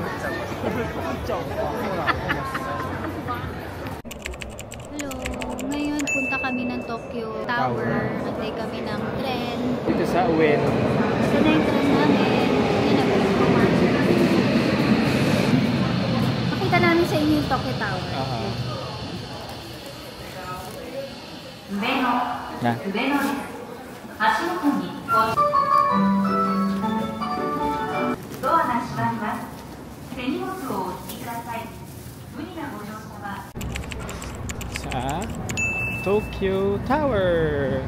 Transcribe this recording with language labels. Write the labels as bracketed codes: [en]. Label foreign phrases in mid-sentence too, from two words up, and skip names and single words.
[tl] Hello, ngayon punta kami ng Tokyo Tower. Antay kami ng tren. Dito sa Ueno. Ito na yung tren namin. Pakita namin sa inyo yung Tokyo Tower. Na. [ja] 足元にドアが閉まります。手荷物をお引きください。無理なご乗車は [tl] Sa Tokyo Tower.